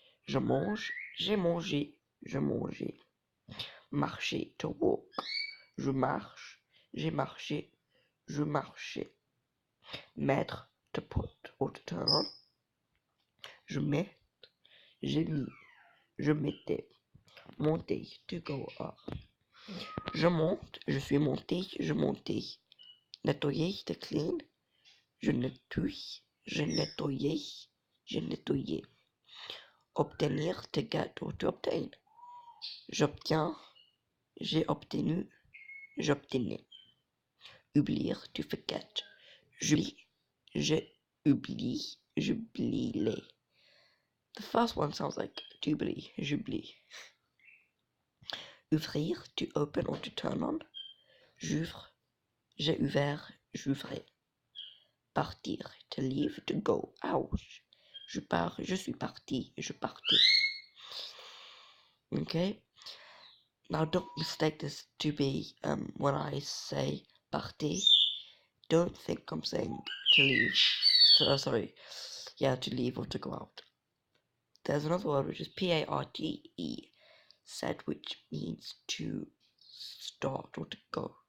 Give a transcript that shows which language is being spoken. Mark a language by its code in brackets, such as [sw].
[fr] Je mange, j'ai mangé, je mangeais. Marcher, to walk. Je marche, j'ai marché, je marchais. [en] Mettre, to put or to turn on. [fr] Je mets, j'ai mis, je mettais. Monter, [en] to go up. [fr] Je monte, je suis monté, je montais. Nettoyer, [en] to clean. [fr] Je nettoie, je nettoyais, je nettoyais. [en] Obtenir, to get or to obtain. [fr] J'obtiens, j'ai obtenu, j'obtenais. Oublier, [en] to forget. [fr] J'oublie, je oublie, j'oubliais. [en] The first one sounds like [fr] t'oublie, j'oublie. [en] Ouvrir, to open or to turn on. [fr] J'ouvre, j'ai ouvert, j'ouvrais. [en] Partir, to leave, to go out. [fr] Je pars, je suis parti, je partais. Okay? [en] Now don't mistake this to be, when I say partir, don't think I'm saying to leave. To leave or to go out. There's another word which is P-A-R-T-E, said, which means to start or to go.